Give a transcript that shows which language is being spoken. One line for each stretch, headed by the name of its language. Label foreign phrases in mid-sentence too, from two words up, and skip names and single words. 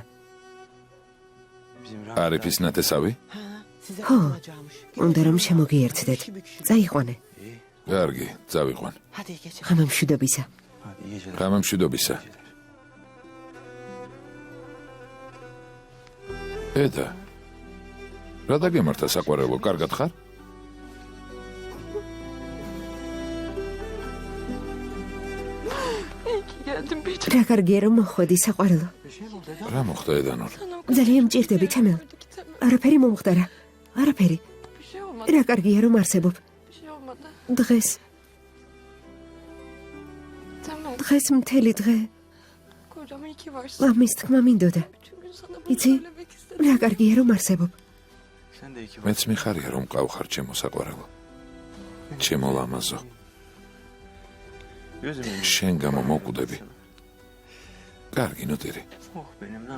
Turkish: Bizim
Georgian: არიფის ნათესავი? ხო, უნდა რომ შემოგიერთდეთ. წაიყვანე. კარგი, წავიყვან. ღამემშვიდობისა.
Turkish: Hadi iyi geceler.
Georgian: გამემშვიდობისა. ედა. რა დაგემართა საყვარელო, კარგად ხარ? რა კარგია რომ მოხვედი საყვარელო. რა მოხდა ედანურ? ძალიან მჭირდები თემელ. არაფერი მომხდარა. არაფერი. რა კარგია რომ არსებობ. დღეს მთელი დღე მამის თქმა მინდოდა. იცი, რა კარგია რომ არსებობ.
Turkish: Sen de iki
Georgian: მეც მიხარია რომ მყავხარ ჩემო საყვარელო. ჩემო ლამაზო.
Turkish: Gözümün
Georgian: შენ გამო მოვკვდები. კარგი ნოტირი.
Turkish: Oh benim lan.